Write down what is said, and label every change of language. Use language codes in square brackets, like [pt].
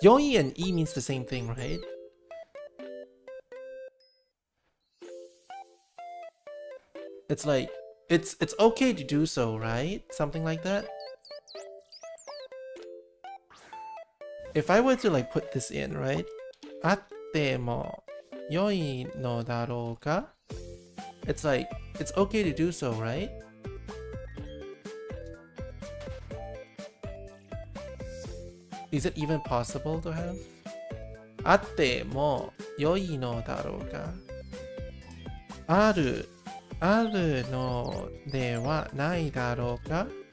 [en] 良い and いい means the same thing, right? It's like, it's okay to do so, right? Something like that. if I were to like put this in, right? [ja] あっても良いのだろうか? [en] It's like, it's okay to do so, right? Is it even possible to have? [ja] あっても良いのだろうか?あるのではないだろうか?